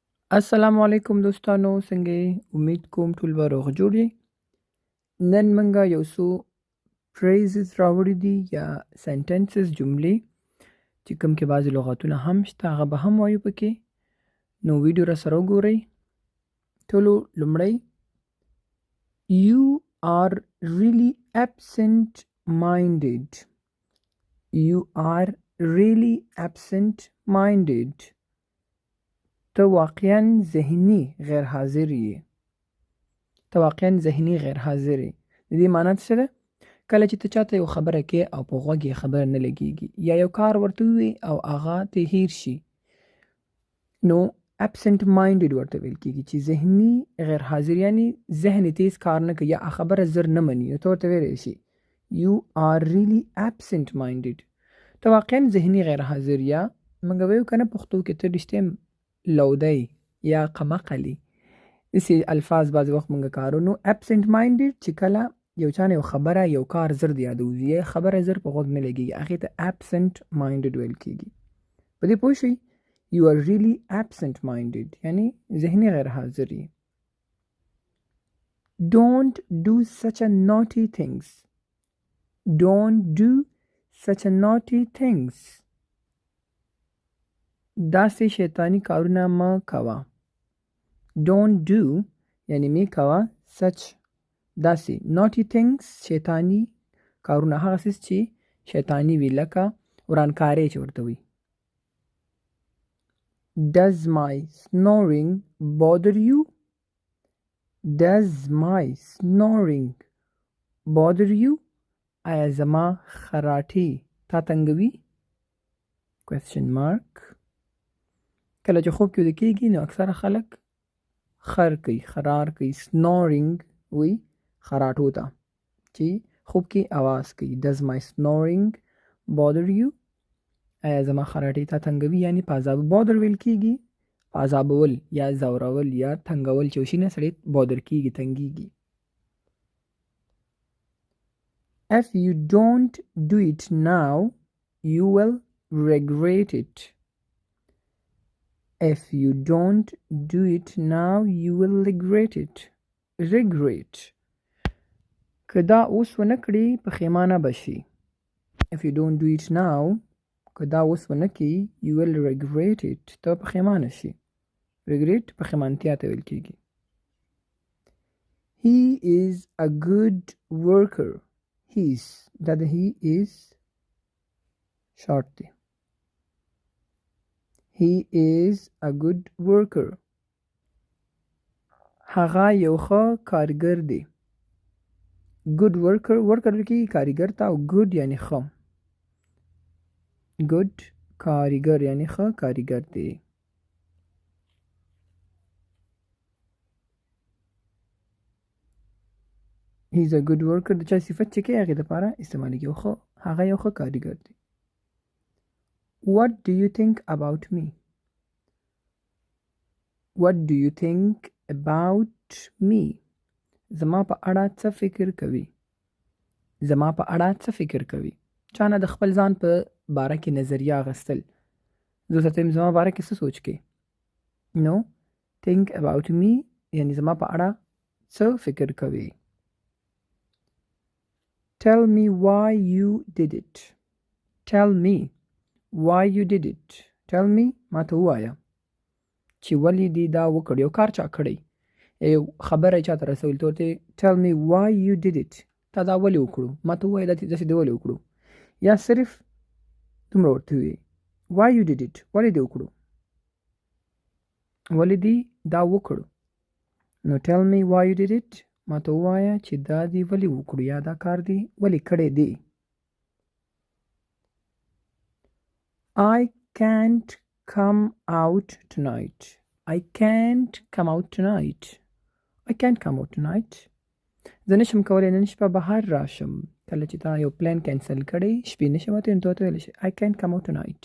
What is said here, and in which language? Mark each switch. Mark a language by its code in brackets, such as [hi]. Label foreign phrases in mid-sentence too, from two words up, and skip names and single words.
[ps] السلام علیکم دوستانو څنګه یې؟ امید کوم ټول به روغ جوړ یې. نن موږ یو څو phrases راوړي دي یا sentences جملې چې کوم کې بعضې لغاتونه هم شته هغه به هم وایو پکې. نو ویډیو را سره وګورئ. ټولو لومړی [en] You are really absent minded. You are really absent minded. [ps] ته واقعا ذهني غیر حاضر یې. ته واقعا ذهني غیر حاضر یې. د دې معنی څه ده؟ کله چې ته چاته یو خبره کې او په غوږ یې خبره نه لګېږي یا یو کار ورته ووایې او هغه ته هیر شي، نو [en] absent minded [ps] ورته ویل کېږي چې ذهني غیر حاضر، یعنی ذهن یې تیز کار نه کوي یا خبره زر نه مني. نو ته ورته ویلی شي [en] You are really absent minded. [ps] ته واقعا ذهني غیر حاضر، یا موږ وایو که نه پښتو کې ته رښتیا لودی یا قمقلی. داسې الفاظ بعضې وخت موږ کارو. نو [en] absent minded [ps] چې کله یو چا نه یو خبره یو کار زر د یادوځي یا خبره زر په غوږ نه لګېږي هغې ته [en] absent minded [ps] ویل کېږي. په دې پوه شئ؟ [en] You are really absent minded [ps] یعنی ذهني غیر حاضر یې. [en] Don't do such a naughty things. Don't do such a naughty things. [ps] داسې شیطانی کارونه مه کوه. [en] Don't do [ps] یعنی می کوه. such داسې [en] naughty things [ps] شیطانی کارونه، هغه څیز چې شیطانی وي، لکه ورانکاری چې ورته وي. [en] Does my snoring bother you? Does my snoring bother you? [ps] آیا زما خراټې تا تنګوي؟ [en] question mark. [ps] کله چې خوب کې ویده کېږي نو اکثره خلک خر کوي، خرار کوي. snoring وی خراټو ته چې خوب کې آواز کوي. [en] Does my snoring bother you? [ps] آیا زما خراټې تا تنګوي؟ یعنی په عذاب bother ویل کېږي، عذابول یا ځورول یا تنګول چې وشي نه سړی bother کېږي، تنګېږي. [en] If you don't do it now, you will regret it. If you don't do it now, you will regret it. Regret. [ps] که دا اوس ونه کړي پښیمانه به شي. [en] If you don't do it now, [ps] که دا اوس ونه کړي [en] you will regret it. [ps] ته پښیمانه شي. regret پښیمانتیا ته ویل کېږي. [en] He is a good worker. He's [ps] دا د [en] he is short دی. He is a good worker. [ps] هغه یو ښه کارګر دی. [en] good worker [ps] ورکر کې کارګر ته، او good یعنی ښه. good کارګر یعنی ښه کارګر دی. [en] He's a good worker [ps] د چا صفت چې کې هغې دپاره استعمالیږي. هغه یو ښه کارګر دی. [en] What do you think about me? What do you think about me? [ps] زما په اړه څه فکر کوي؟ زما په اړه څه فکر کوي؟ چا نه د خپل ځان په باره کې نظریه اخیستل. زه ورته وایم زما باره کې څه سوچ کې؟ نو [en] think about me [ps] یعنی زما په اړه څه فکر کوي. [en] Tell me why you did it. Tell me why you did it. Tell me [ps] ما ته ووایه چې ولې دې دا وکړ. یو کار چا کړی، یو خبره چا ته رسول، ته ورته [en] tell me why you did it. [ps] تا دا ولې وکړو؟ ما ته ووایه داسې دې ولې وکړو، یا صرف دومره ورته ووایې [en] why you did it. [ps] ولې دې وکړو، ولې دې دا وکړو. نو [en] tell me why you did it [ps] ما ته ووایه چې دا دې ولې وکړو یا دا کار دې ولې کړی دی. [en] I can't come out tonight. I can't come out tonight. I can't come out tonight. [ps] زه نشم کولی نن شپه بهر راشم. کله چې تا یو پلان کینسل کړی شپې نشم وتی، نو ته ورته ویلی شي [en] I can't come out tonight.